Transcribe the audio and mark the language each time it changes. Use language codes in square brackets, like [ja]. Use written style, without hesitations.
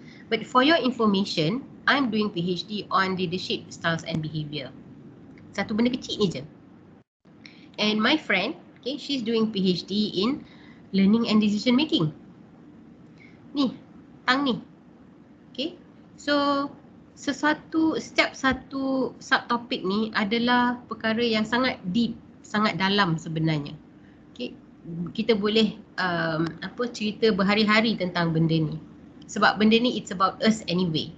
[en] But for your information, I'm doing PhD on leadership styles and behaviour. [ms] Satu benda kecil ni je. [en] And my friend, okay, she's doing PhD in learning and decision making. [ms] Ni, tang ni. Okay, so setiap satu subtopik ni adalah perkara yang sangat deep, sangat dalam sebenarnya. Okay, kita boleh cerita berhari-hari tentang benda ni. Sebab benda ni [en] it's about us anyway.